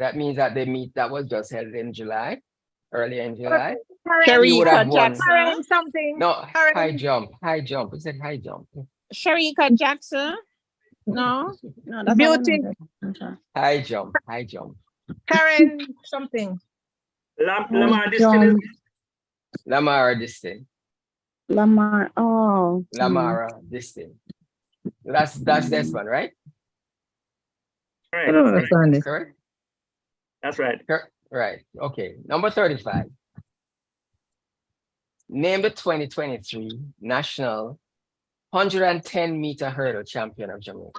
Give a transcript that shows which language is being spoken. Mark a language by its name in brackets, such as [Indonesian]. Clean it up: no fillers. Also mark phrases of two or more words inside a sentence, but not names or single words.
[English] That means that the meet that was just held in July, earlier in July. He would have won. Karen something. No, Karen. high jump. Who said high jump? Sharika Jackson. No, that's Beauty. High jump. Karen something. Lamar Distin. Lamara Distin. Lamar. Oh. Lamara Distin. That's this one, right? I don't understand it. Correct? That's right. Right. Okay. Number 35. Name the 2023 national 110-meter hurdle champion of Jamaica.